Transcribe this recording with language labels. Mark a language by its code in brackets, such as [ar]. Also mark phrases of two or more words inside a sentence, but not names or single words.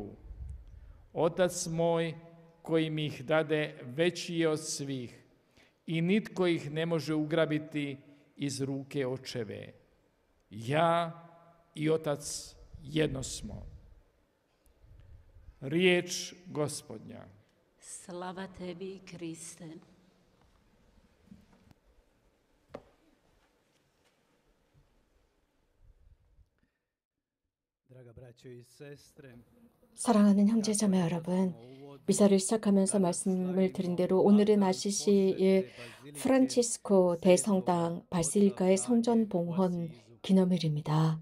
[hr] Otac moj koji mi ih dade veći je od svih i nitko ih ne može ugrabiti iz ruke očeve. Ja i Otac jedno smo. Riječ Gospodnja. Slava tebi, Kriste. [ko] 사랑하는 형제자매 여러분, 미사를 시작하면서 말씀을 드린 대로 오늘은 아시시의 프란치스코 대성당 바실리카의 성전 봉헌 기념일입니다.